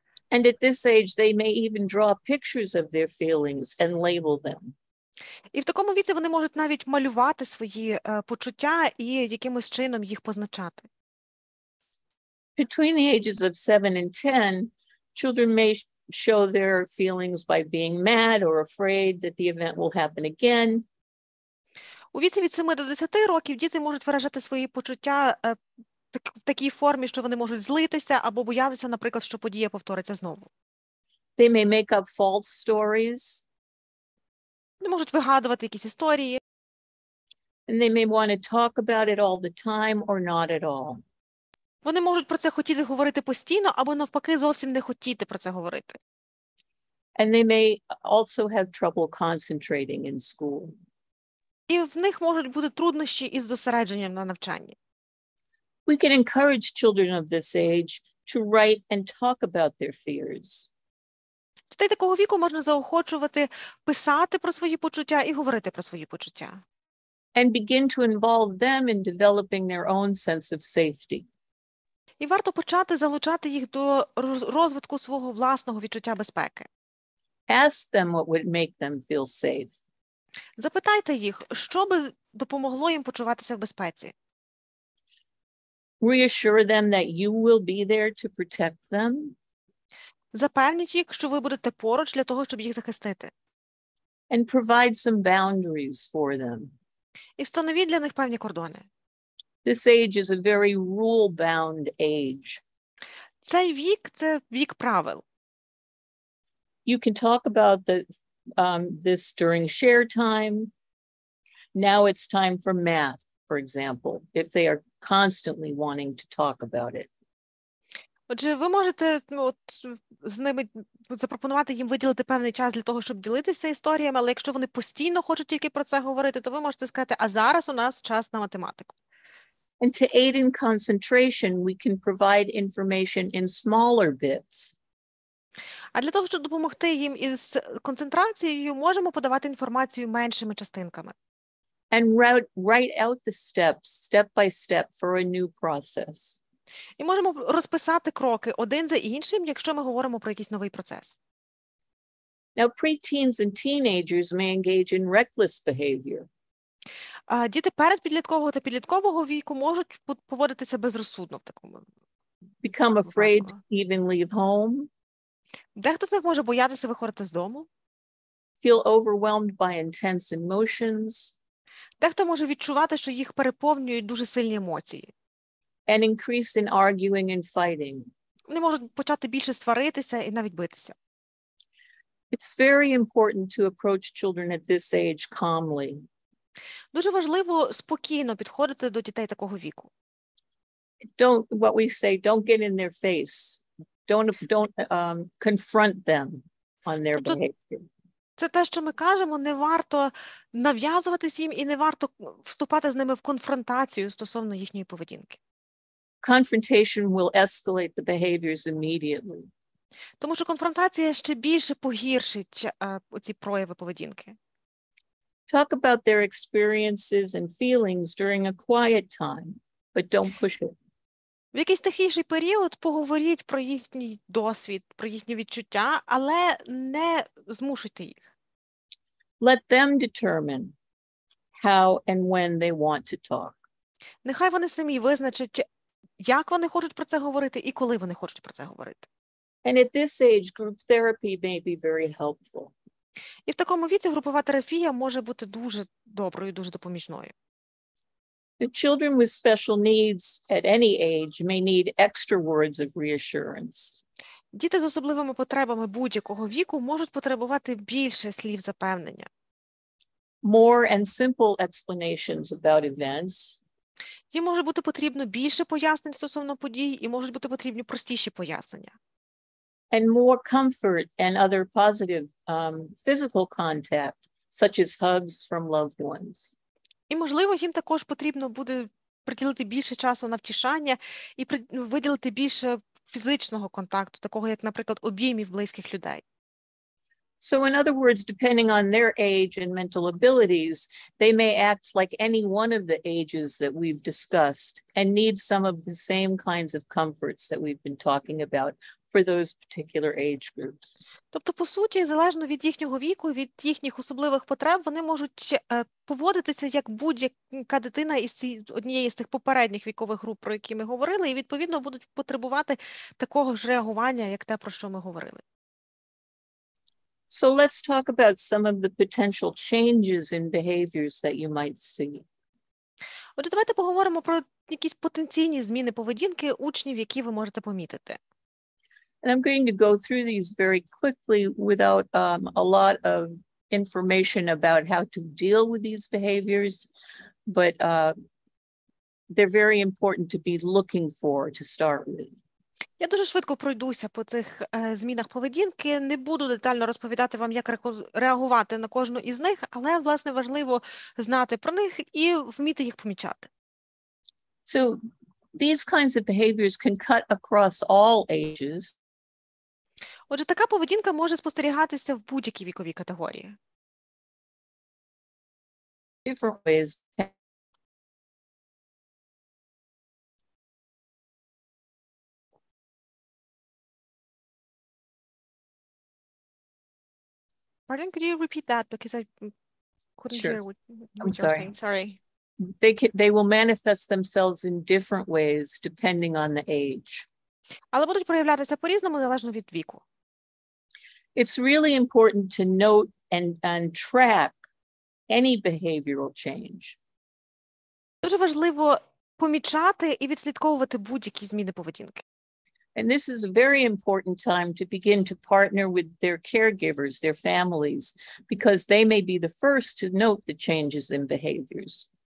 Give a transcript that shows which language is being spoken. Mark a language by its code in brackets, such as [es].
[en] And at this age, they may even draw pictures of their feelings and label them. [uk] І в такому віці вони можуть навіть малювати свої почуття і якимось чином їх позначати. [en] Between the ages of 7 and 10, children may show their feelings by being mad or afraid that the event will happen again. [uk] У віці від 7 до 10 років діти можуть виражати свої почуття в такій формі, що вони можуть злитися або боятися, наприклад, що подія повториться знову. [en] They may make up false stories. [uk] Вони можуть вигадувати якісь історії. [en] And they may want to talk about it all the time or not at all. [uk] Вони можуть про це хотіти говорити постійно або навпаки зовсім не хотіти про це говорити. [en] And they may also have trouble concentrating in school. [uk] І в них можуть бути труднощі із зосередженням на навчанні. [en] We can encourage children of this age to write and talk about their fears. [uk] Дітей такого віку можна заохочувати писати про свої почуття і говорити про свої почуття. [en] And begin to involve them in developing their own sense of safety. [uk] І варто почати залучати їх до розвитку свого власного відчуття безпеки. [en] Ask them what would make them feel safe. [uk] Запитайте їх, що би допомогло їм почуватися в безпеці. [en] Reassure them that you will be there to protect them. [uk] Запевніть їх, що ви будете поруч для того, щоб їх захистити. [en] And provide some boundaries for them. [uk] І встановіть для них певні кордони. [en] This age is a very rule-bound age. [uk] Цей вік – це вік правил. [en] You can talk about this during share time. Now it's time for math, for example, if they are constantly wanting to talk about it. [uk] Отже, ви можете з ними запропонувати їм виділити певний час для того, щоб ділитися історіями, але якщо вони постійно хочуть тільки про це говорити, то ви можете сказати, а зараз у нас час на математику. [en] And to aid in concentration, we can provide information in smaller bits. [uk] А для того, щоб допомогти їм із концентрацією, можемо подавати інформацію меншими частинками. [en] And write out the steps, step by step, for a new process. [uk] І можемо розписати кроки один за іншим, якщо ми говоримо про якийсь новий процес. [en] Now, preteens and teenagers may engage in reckless behavior. [uk] Діти передпідліткового та підліткового віку можуть поводитися безрозсудно в такому [en] Become afraid [uk] випадку. [en] to even leave home. [uk] Дехто з них може боятися виходити з дому. [en] Feel overwhelmed by intense emotions. [uk] Дехто може відчувати, що їх переповнюють дуже сильні емоції. [en] And increase in arguing and fighting. [uk] Вони можуть почати більше сваритися і навіть битися. [en] It's very important to approach children at this age calmly. [uk] Дуже важливо спокійно підходити до дітей такого віку. [en] Don't, what we say, don't get in their face. Don't confront them on their behavior. [uk] Це те, що ми кажемо, не варто нав'язуватись їм і не варто вступати з ними в конфронтацію стосовно їхньої поведінки. [en] confrontation will escalate the behaviors immediately. [uk] Тому що конфронтація ще більше погіршить оці прояви поведінки. [en] Talk about their experiences and feelings during a quiet time, but don't push it. [uk] В якийсь тихіший період поговоріть про їхній досвід, про їхні відчуття, але не змушуйте їх. [en] Let them determine how and when they want to talk. [uk] Нехай вони самі визначать, як вони хочуть про це говорити і коли вони хочуть про це говорити. [en] And at this age, group therapy may be very helpful. [uk] І в такому віці групова терапія може бути дуже доброю, дуже допоміжною. [en] The children with special needs at any age may need extra words of reassurance. [uk] Діти з особливими потребами будь-якого віку можуть потребувати більше слів запевнення. [en] More and simple explanations about events. [uk] Їм може бути потрібно більше пояснень стосовно подій і можуть бути потрібні простіші пояснення. [en] And more comfort and other positive physical contact, such as hugs from loved ones. [uk] І, можливо, їм також потрібно буде приділити більше часу на втішання і виділити більше фізичного контакту, такого як, наприклад, обіймів близьких людей. [en] So in other words, depending on their age and mental abilities, they may act like any one of the ages that we've discussed and need some of the same kinds of comforts that we've been talking about for those particular age groups. [uk] Тобто, по суті, залежно від їхнього віку, від їхніх особливих потреб, вони можуть поводитися як будь-яка дитина із однієї з цих попередніх вікових груп, про які ми говорили, і, відповідно, будуть потребувати такого ж реагування, як те, про що ми говорили. [en] So let's talk about some of the potential changes in behaviors that you might see. [uk] Отже, давайте поговоримо про якісь потенційні зміни поведінки учнів, які ви можете помітити. [en] And I'm going to go through these very quickly without a lot of information about how to deal with these behaviors, but they're very important to be looking for to start with. [uk] Я дуже швидко пройдуся по цих змінах поведінки, не буду детально розповідати вам, як реагувати на кожну із них, але, власне, важливо знати про них і вміти їх помічати. [en] So these kinds of behaviors can cut across all ages. [uk] Отже, така поведінка може спостерігатися в будь-якій віковій категорії. [en] Different ways. Pardon, could you repeat that because I couldn't Sure. hear what I'm you're sorry. saying. Sorry. They will manifest themselves in different ways depending on the age. [uk] Але будуть проявлятися по-різному, залежно від віку. [en] It's really important to note and track any behavioral change. [uk] Дуже важливо помічати і відслідковувати будь-які зміни поведінки. [en] And this is a very important time to begin to partner with their caregivers, their families, because they may be the first to note the changes in behaviors.